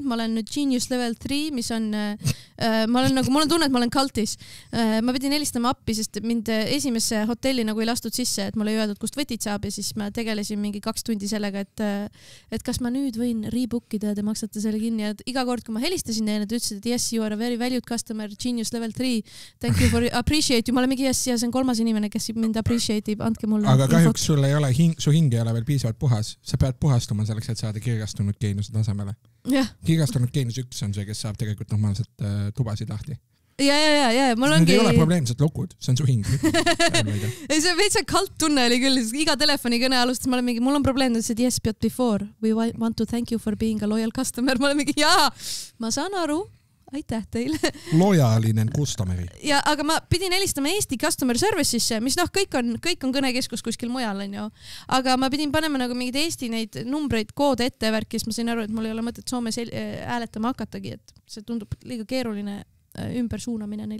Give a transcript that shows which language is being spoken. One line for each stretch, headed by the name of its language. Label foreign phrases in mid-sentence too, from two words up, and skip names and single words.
Estonian: Ma olen nüüd Genius Level 3, mis on, mul on tunne, et ma olen kaltis. Ma pidin helistama appi, sest mind esimesse hotelli nagu ei lastud sisse, et mulle ei öeldud, kust võtid saab ja siis ma tegelesin mingi 2 tundi sellega, et kas ma nüüd võin rebookida ja te maksate selle kinni. Ja iga kord, kui ma helistasin ja nad ütlesid, et
English: yes, you are a very valued customer, Genius Level 3, thank you for appreciate you.
Estonian: Ma olen mingi yes, ja see on 3. inimene, kes mind appreciate ib, andke mulle aga kahjuks sul ei ole su hing ei ole veel piisavalt puhas, sa pead puhastuma selleks, et saada kirgastunud geeniuse tasemele. Kirgastunud geenus 1 on see, kes saab tegelikult normaalselt tubasid lahti. Ja, mul ongi... Need ei ole probleemsed lukud, see on su hing. Ei, see veitsa kalt tunne oli küll, iga telefonikõne alustas, ma olen mingi, mul on probleem, et
English: yes, but before, we want to thank you for being a loyal customer.
Estonian: Ma olen mingi, ma saan aru, aitäh teile.
Finnish: Lojaalinen customeri.
Estonian: Ja, aga ma pidin helistama Eesti
English: customer service'isse,
Estonian: mis kõik on kõnekeskus kuskil mujal, on ju. Aga ma pidin panema nagu mingid Eesti neid numbreid, koode ettevärki, siis ma sain aru, et mul ei ole mõtet Soomes hääletama hakatagi, et see tundub liiga keeruline ümbersuunamine neil.